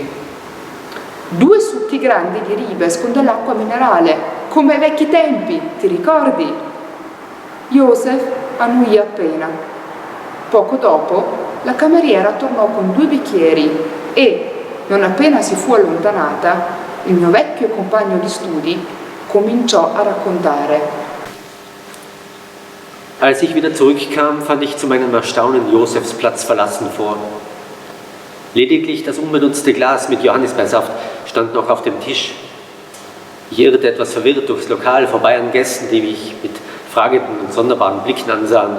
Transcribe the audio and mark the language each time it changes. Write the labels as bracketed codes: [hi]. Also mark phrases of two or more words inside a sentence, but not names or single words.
[it] 2 succhi grandi di Ribes con dell'acqua minerale, come ai vecchi tempi, ti ricordi? Joseph annuì appena. Poco dopo, la cameriera tornò con 2 bicchieri e, non appena si fu allontanata, il mio vecchio compagno di studi cominciò a raccontare. [de] Als ich wieder zurückkam, fand ich zu meinem Erstaunen Josefs Platz verlassen vor. Lediglich das unbenutzte Glas mit Johannisbeersaft stand noch auf dem Tisch. Ich irrte etwas verwirrt durchs Lokal, vorbei an Gästen, die mich mit fragenden und sonderbaren Blicken ansahen.